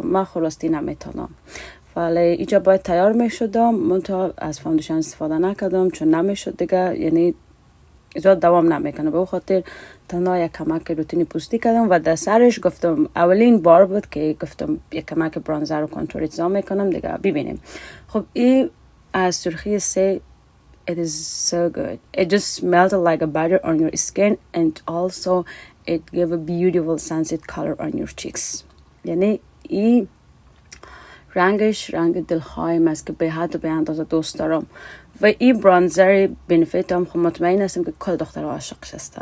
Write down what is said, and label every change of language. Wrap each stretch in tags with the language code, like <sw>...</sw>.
<fa>من خلاصی نمیتونم، ولی اینجا باید تیار میشدم، من تا از فاندیشن استفاده نکردم چون نمیشد دیگه، یعنی زیاد دوام نمیکنه. به خاطر تنها یک کمک روتین پوستی کردم و در سرش گفتم اولین بار بود که گفتم یک کمک برانزر رو کنتوریزا میکنم دیگه. ببینیم خب این از سرخی سه</fa> <en>it is so good. It just melted like a butter on your skin and also it gave a beautiful sunset color on your cheeks.</en> <fa>یعنی این رنگش رنگ دلخواهیم است که به حد و به اندازه دوست دارم و این برانزر بنفیت هم خب مطمئن هستم که کل دختر عاشقش هسته.</fa>